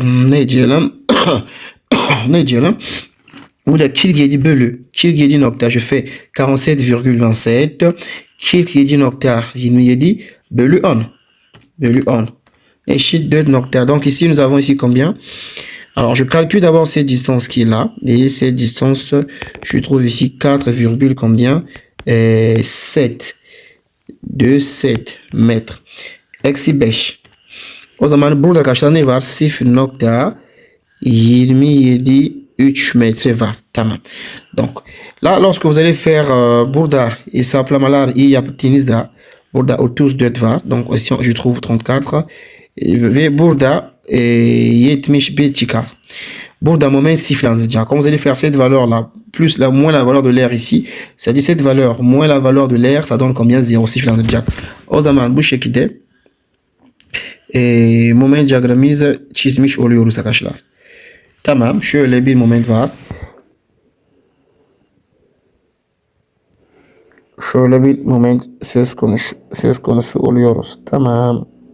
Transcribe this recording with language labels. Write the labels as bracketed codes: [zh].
[tr] Ne diyelim? Ne diyelim? Burada 47 bölü 47 nokta [fr] je fais 47,27 [tr] 47.27 bölü 10 bölü 10 eşit 4 nokta. [fr] Donc ici nous avons ici combien? Alors je calcule d'abord cette distance qui est là et cette distance je trouve ici 4, combien? 7 de 7 mètres. [tr] Eksi 5. O zaman burada arkadaşlar ne var? 0.27 metre var. Tamam. [fr] Donc là lorsque vous allez faire [tr] burada hesaplamalar iyi yaptığınızda burada 34 var. [fr] Donc ici je trouve 34 [tr] ve burada 71 çıkar. Burada moment sıfırlanacak. [fr] Quand vous allez faire cette valeur là plus moins la valeur de l'air ici, c'est-à-dire cette valeur moins la valeur de l'air, ça donne combien? [tr] 0 sıfırlanacak. O zaman bu şekilde moment diyagramımızı çizmiş oluyoruz arkadaşlar. Tamam, şöyle bir moment var. Şöyle bir moment söz konusu oluyoruz. Tamam.